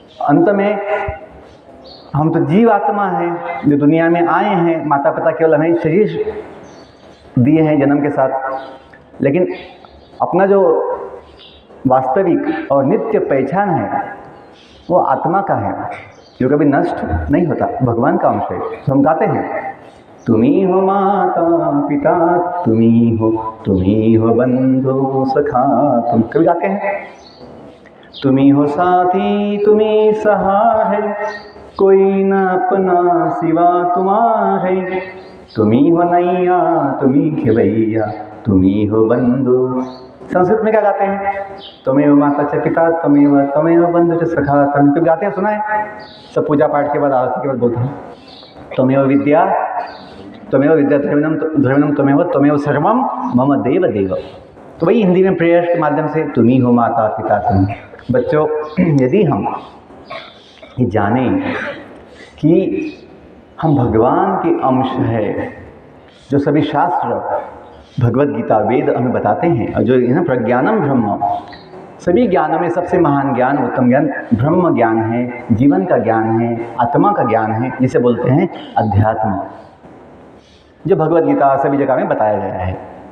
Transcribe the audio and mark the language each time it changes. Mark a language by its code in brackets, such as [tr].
[hi] अंत में हम तो जीव आत्मा हैं जो दुनिया में आए हैं, माता पिता केवल हमें शरीर दिए हैं जन्म के साथ, लेकिन अपना जो वास्तविक और नित्य पहचान है वो आत्मा का है, जो कभी नष्ट नहीं होता, भगवान का अंश है। तो हम गाते हैं, तुम्ही हो माता पिता, तुम्ही हो बंधु सखा, तुम कभी गाते हैं, तुम्ही हो साथी तुम्ही सहाय, कोई न अपना सिवा तुम्हारे, तुम्ही हो नैया तुम्ही खेवैया, तुम्ही हो बंधु। संस्कृत में क्या गाते हैं, [sa] त्वमेव माता च पिता त्वमेव बंधु च सखा, [hi] कभी गाते हैं, सुना है सब पूजा पाठ के बाद, आरती के बाद बोलते हैं, [sa] त्वमेव विद्या द्रविणम त्वमेव सर्वम मम देव देव। [hi] तो वही हिंदी में प्रेयर्स के माध्यम से तुम्ही हो माता पिता तुम। बच्चों, यदि हम ये जानें कि हम भगवान के अंश है, जो सभी शास्त्र भगवत गीता वेद हमें बताते हैं, और जो है ना प्रज्ञानम ब्रह्म, सभी ज्ञानों में सबसे महान ज्ञान, उत्तम ज्ञान ब्रह्म ज्ञान है, जीवन का ज्ञान है, आत्मा का ज्ञान है, जिसे बोलते हैं अध्यात्म, जो भगवत गीता सभी जगह में बताया गया है।